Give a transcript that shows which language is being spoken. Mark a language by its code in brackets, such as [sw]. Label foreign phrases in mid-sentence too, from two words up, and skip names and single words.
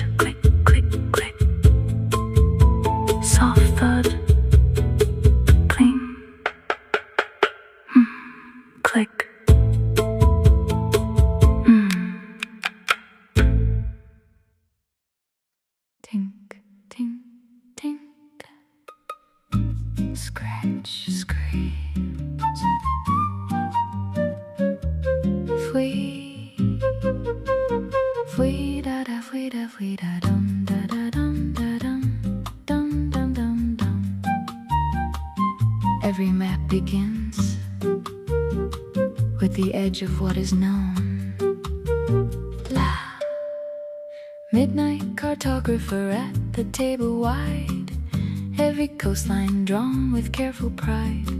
[en] Click, click, click, soft thud, cling, click. Tink, tink, tink. Scratch, scratch. Fui, fui da da fui da dum da dum da dum dum dum dum dum. Every map begins with the edge of what is known. La. Midnight cartographer at the table wide. Every coastline drawn with careful pride.